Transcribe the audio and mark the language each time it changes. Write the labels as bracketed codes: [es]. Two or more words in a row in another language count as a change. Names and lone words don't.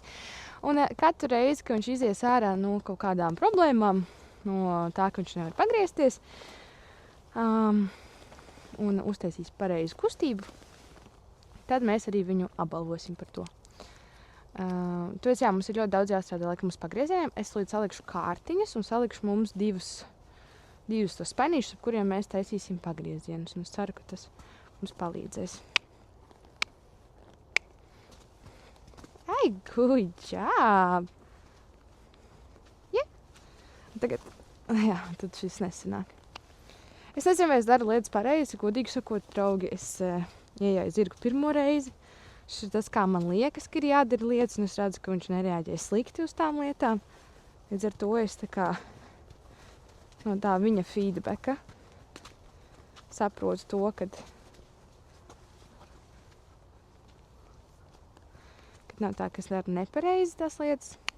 [lv] Un katru reizi, kad viņš izies ārā no kaut kādām problēmām, no tā, ka viņš nevar pagriezties, un uztaisīs pareizu kustību, tad mēs arī viņu apbalvosim par to. Tāpēc, jā, mums ir ļoti daudz jāstrādā laikam uz pagriezieniem. Es līdz salikšu kārtiņas un salikšu mums divus tos spainīšus, ap kuriem mēs taisīsim pagriezienus. Un es ceru, ka tas mums palīdzēs. [en] Ai, good job! Yeah. [lv] Tagad, jā, tad šis nesanāk. Es nezinu, vai es daru lietas pareizi, godīgi sakot, draugi. Es iejāju zirgu pirmo reizi. Šis ir tas, kā man liekas, ka ir jādara lietas, un es redzu, ka viņš nereaģē slikti uz tām lietām. Līdz ar to es tā kā no tā viņa feedbacka saprotu to, kad nav tā, ka es daru nepareizi tās lietas.